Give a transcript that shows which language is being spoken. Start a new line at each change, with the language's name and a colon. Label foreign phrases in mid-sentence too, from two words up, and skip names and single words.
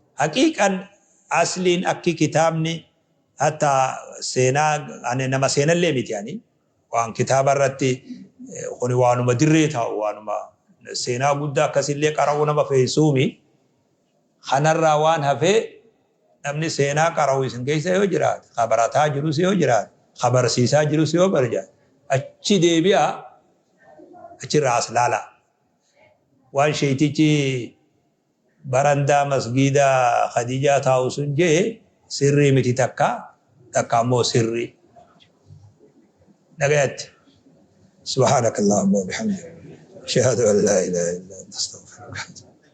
Oromo: Haqiiqan asliin akki kitaabni hatta seenaa nama seenallee miti yaani waan kitaaba irratti kuni waanuma dirree taa'u waanuma seenaa guddaa akkasillee qara'uu nama feessuumi kanarraa waan hafee namni seenaa qara'u isin keessa yoo jiraate khabarataa jirus yoo jiraate khabarsiisaa jirus yoo barjaate achi deebi'a achirraa as laala. Waan sheetichi barandaa masgiida Khadijaa taa'u sun jee sirrii miti takka ammoo sirrii.
Arabic: Dhagayatti. سبحانك اللهم وبحمدك. أشهد أن لا إله إلا أنت أستغفرك.